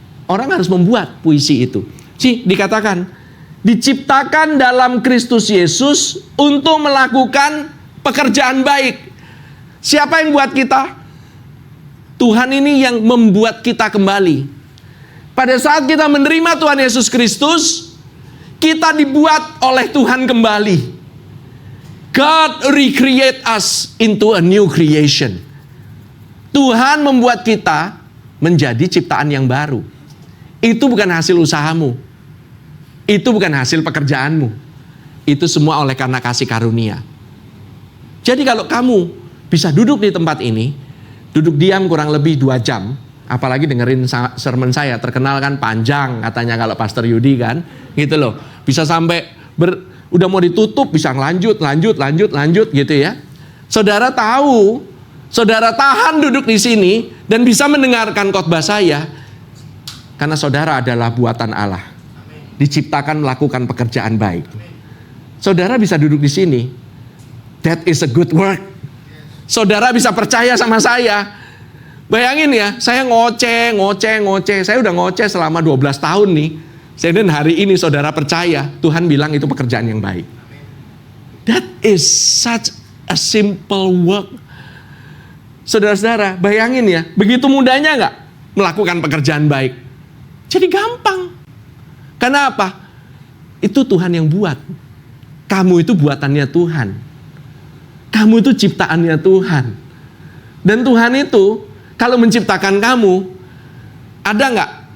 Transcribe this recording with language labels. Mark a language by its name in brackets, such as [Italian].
[Indonesian] Orang harus membuat puisi itu. Dikatakan, diciptakan dalam Kristus Yesus untuk melakukan pekerjaan baik. Siapa yang buat kita? Tuhan ini yang membuat kita kembali. Pada saat kita menerima Tuhan Yesus Kristus, kita dibuat oleh Tuhan kembali. [English] God recreate us into a new creation. [Indonesian] Tuhan membuat kita menjadi ciptaan yang baru. Itu bukan hasil usahamu. Itu bukan hasil pekerjaanmu. Itu semua oleh karena kasih karunia. Jadi kalau kamu bisa duduk di tempat ini, duduk diam kurang lebih 2 jam, apalagi dengerin sermon saya, terkenal kan panjang katanya kalau Pastor Yudi kan, gitu loh. Bisa sampai udah mau ditutup, bisa lanjut gitu ya. Saudara tahu, saudara tahan duduk di sini dan bisa mendengarkan khotbah saya, karena saudara adalah buatan Allah. Diciptakan melakukan pekerjaan baik. Saudara bisa duduk di sini [English] That is a good work. [Indonesian] Saudara bisa percaya sama saya. Bayangin ya, saya ngoceh. Saya udah ngoceh selama 12 tahun nih. Dan hari ini saudara percaya, Tuhan bilang itu pekerjaan yang baik. [English] That is such a simple work. [Indonesian] Saudara-saudara, bayangin ya, begitu mudahnya nggak melakukan pekerjaan baik? Jadi gampang. Kenapa? Itu Tuhan yang buat. Kamu itu buatannya Tuhan. Kamu itu ciptaannya Tuhan. Dan Tuhan itu, kalau menciptakan kamu, ada nggak?